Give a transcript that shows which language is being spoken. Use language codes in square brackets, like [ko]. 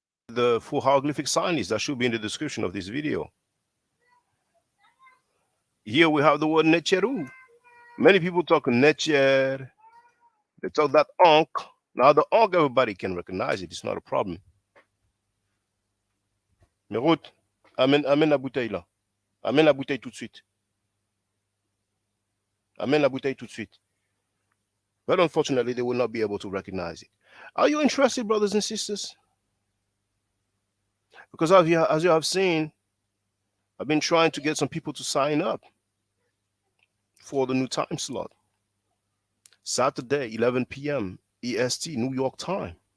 [en] The full hieroglyphic sign list that should be in the description of this video. Here we have the word Necheru. Many people talk Necher. They talk that Ankh. Now the Ankh, everybody can recognize it. It's not a problem. [fr] Mais Ruth, amène la bouteille là. Amène la bouteille tout de suite. Amène la bouteille tout de suite. [en] But unfortunately, they will not be able to recognize it. Are you interested, brothers and sisters? Because as you have seen, I've been trying to get some people to sign up for the new time slot. Saturday, 11 p.m. EST, New York time.